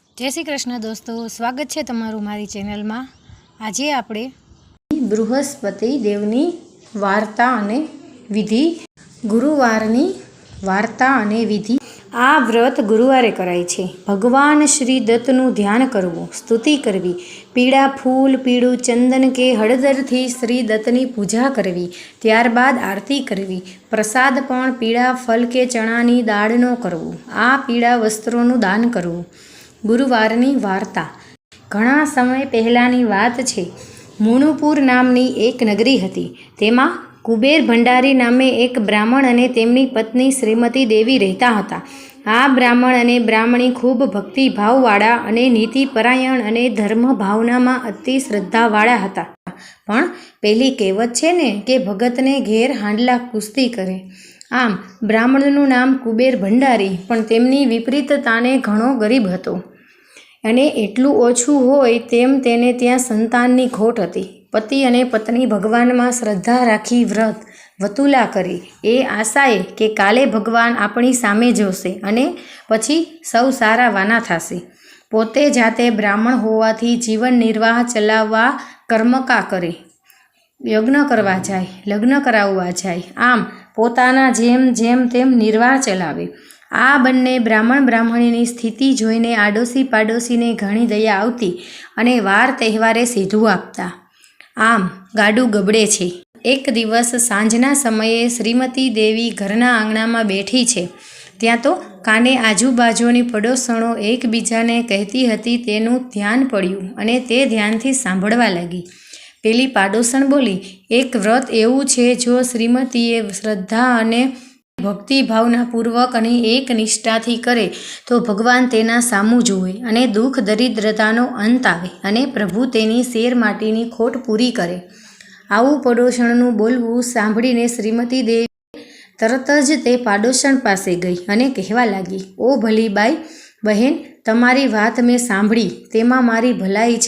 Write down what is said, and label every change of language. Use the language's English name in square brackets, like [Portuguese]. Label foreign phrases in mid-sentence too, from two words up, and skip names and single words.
[Gujarati] જય શ્રી કૃષ્ણ [Hindi] दोस्तों, स्वागत है [Gujarati] તમારું મારી ચેનલમાં। આજ આપણે બૃહસ્પતિ દેવની વાર્તા અને વિધિ, ગુરુવારની વાર્તા અને વિધિ। આ વ્રત ગુરુવારે કરાય છે। ભગવાન શ્રી દત્તનું ધ્યાન કરવું, સ્તુતિ કરવી, પીળાં ફૂલ, પીળું ચંદન કે હળદરથી શ્રી દત્તની પૂજા કરવી, ત્યારબાદ આરતી કરવી, પ્રસાદ પણ પીળાં ફળ કે ચણાની દાળનો કરવો, આ પીળાં વસ્ત્રોનું દાન કરવું। ગુરુવારની વાર્તા। ઘણા સમય પહેલાંની વાત છે। મુણુપુર નામની એક નગરી હતી। તેમાં કુબેર ભંડારી નામે એક બ્રાહ્મણ અને તેમની પત્ની શ્રીમતી દેવી રહેતાં હતાં। આ બ્રાહ્મણ અને બ્રાહ્મણી ખૂબ ભક્તિભાવવાળાં અને નીતિપરાયણ અને ધર્મ ભાવનામાં અતિ શ્રદ્ધાવાળાં હતાં। પણ પેલી કહેવત છે ને કે ભગતને ઘેર હાંડલાં કુસ્તી કરે। આમ બ્રાહ્મણનું નામ કુબેર ભંડારી, પણ તેમની વિપરીતતાને ઘણો ગરીબ હતો અને एटલું ઓછું હોય તેમ તેને ત્યાં સંતાનની ખોટ હતી। પતિ અને પત્ની ભગવાનમાં શ્રદ્ધા રાખી વ્રત વતુલા કરી એ આશાએ કે કાલે ભગવાન આપણી સામે જોશે અને પછી સૌ સારા વાના થશે। પોતે જાતે બ્રાહ્મણ હોવાથી જીવન નિર્વાહ ચલાવવા કર્મકા કરે, યજ્ઞ કરવા જાય, લગ્ન કરાવવા જાય, આમ પોતાના જેમ જેમ તેમ નિર્વાહ ચલાવે। આ બંને બ્રાહ્મણ બ્રાહ્મણીની સ્થિતિ જોઈને આડોશી પાડોશીને ઘણી દયા આવતી અને વાર તહેવારે સીધું આપતાં। આમ ગાડું ગબડે છે। એક દિવસ સાંજના સમયે શ્રીમતી દેવી ઘરના આંગણામાં બેઠી છે। ત્યાં તો કાને આજુબાજુની પડોશણો એકબીજાને કહેતી હતી તેનું ધ્યાન પડ્યું અને તે ધ્યાનથી સાંભળવા લાગી। પેલી પાડોશણ બોલી, એક વ્રત એવું છે જો શ્રીમતીએ શ્રદ્ધા અને ભક્તિ ભાવનાપૂર્વક અને એક નિષ્ઠાથી કરે તો ભગવાન તેના સામું જુએ અને દુઃખ દરિદ્રતાનો અંત આવે અને પ્રભુ તેની શેર માટીની ખોટ પૂરી કરે। આવું પડોશણનું બોલવું સાંભળીને શ્રીમતી દેવી તરત જ તે પાડોશણ પાસે ગઈ અને કહેવા લાગી, ઓ ભલી બાઈ બહેન, તમારી વાત મેં સાંભળી, તેમાં મારી ભલાઈ છે।